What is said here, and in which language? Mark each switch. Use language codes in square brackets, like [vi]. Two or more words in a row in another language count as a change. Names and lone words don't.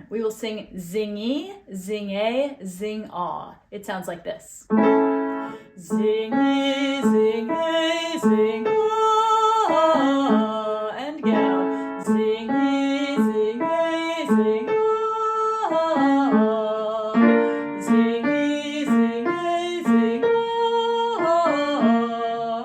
[en] We will sing zing-ee, zing-ay, zing-ah. It sounds like this. Zing-ee, zing-ay, zing-ah, and go. Zing-ee, zing-ay, zing-ah. Zing-ee, zing-ay, zing-ah.